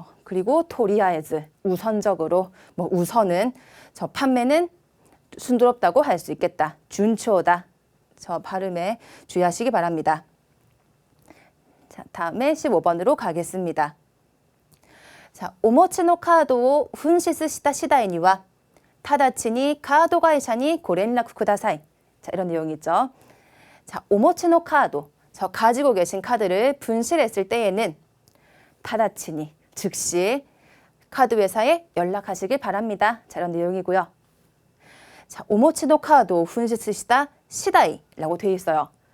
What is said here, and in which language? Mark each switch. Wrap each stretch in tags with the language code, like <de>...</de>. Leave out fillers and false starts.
<ko>그리고 토리아에즈 우선적으로 우선은 저 판매는 순조롭다고 할 수 있겠다. 준초다. 저 발음에 주의하시기 바랍니다. 자, 다음에 15번으로 가겠습니다.</ko> <ja>자, 오모치 노 카드を紛失した次第には直ちにカード会社にご連絡ください.</ja> <ko>자, 이런 내용이 있죠. 자,</ko> <ja>오모치 노 카드,</ja> <ko>저 가지고 계신 카드를 분실했을 때에는</ko> <ja>타다치니,</ja> <ko>즉시 카드 회사에 연락하시길 바랍니다. 자, 이런 내용이고요. 자,</ko> <ja>오모치 노 카드を紛失した次第</ja> <ko>라고 되어 있어요.</ko>